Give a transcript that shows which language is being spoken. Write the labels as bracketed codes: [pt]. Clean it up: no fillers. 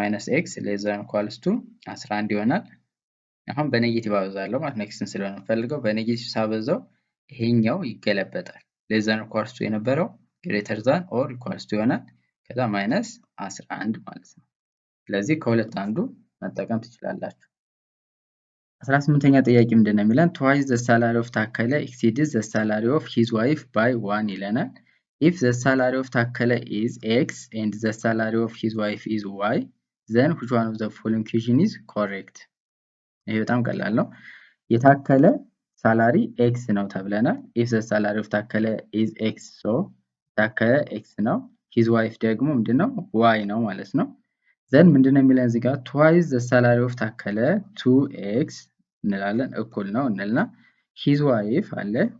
[en] ማይነስ x ሌስ ዛን ኢኳልስ ቱ [am] 11 ይሆናል። አሁን በኔጌቲቭ አበዛለሁ ማለት ነው። ኤክስን ስለሆነ ፈልገው በኔጌቲቭ ሳበዛው ይሄኛው ይገለበጣል። [en] ሌስ ዛን ኢኳልስ ቱ [am] የነበረው [en] ግሬተር ዛን ኦር ኢኳልስ ቱ [am] ይሆናል። ከዛ ማይነስ 11 ማለት ነው። ስለዚህ ከሁለት አንዱ መጠቀም ትችላላችሁ። 18ኛ ጥያቄ ምንድን ነው የሚለን? [en] twice the salary of ታከለ exceeds the salary of his wife by 1 [am] ይለናል። [en] if the salary of ታከለ is x and the salary of his wife is y then which one of the following equation is correct? [am] ይሄ በጣም ቀላል ነው። የታከለ ሳላሪ ኤክስ ነው ተብለናል። [en] if the salary of ታከለ is x [am] so ታከለ ኤክስ ነው። [en] his wife [am] ደግሞ ምንድነው y ነው ማለት ነው። [en] then [am] ምንድነው የሚለን እዚህ ጋር [en] twice the salary of ታከለ [am] 2x እንላለን እኩል ነው እንልና [en] his wife [am] አለ